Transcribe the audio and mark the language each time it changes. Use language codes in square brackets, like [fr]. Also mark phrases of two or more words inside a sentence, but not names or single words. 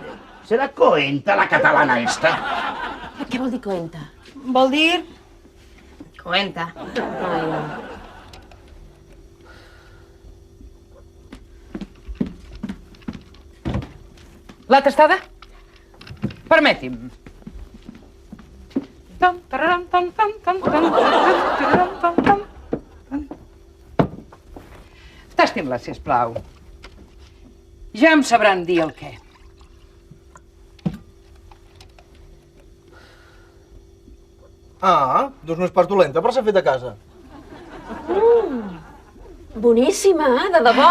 [ca] Serà coenta la catalana esta. Què vol dir coenta? Vol dir... Coenta. La tastada? Permeti'm. Tam, tararam, tam, tam, tam, tam, tararam, tam, tam. Tastin-la, sisplau. Ja em sabran dir el què. Ah, doncs no és pas dolenta, però s'ha fet a casa. Boníssima, de debò.